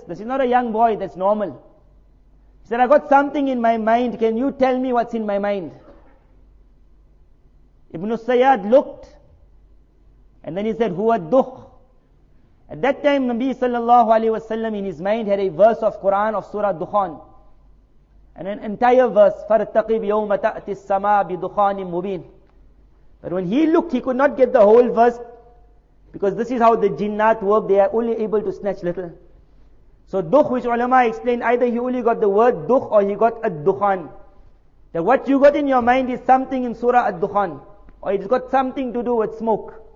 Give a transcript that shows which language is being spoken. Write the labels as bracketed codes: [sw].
[en] This is not a young boy, that's normal. He said, I got something in my mind. Can you tell me what's in my mind? Ibn Sayyad looked, and then he said, Huwa dukh. At that time, Nabi sallallahu alaihi wasallam in his mind had a verse of Quran of Surah Dukhan. And an entire verse, [ar] فَارْتَقِبْ يَوْمَ تَأْتِ السَّمَاء بِدُخَانٍ مُبِينٍ. [en] But when he looked, he could not get the whole verse, because this is how the jinnat work, they are only able to snatch little. So dukh, which ulama explained, either he only got the word dukh or he got ad-dukhan. That what you got in your mind is something in Surah ad-dukhan, or it's got something to do with smoke.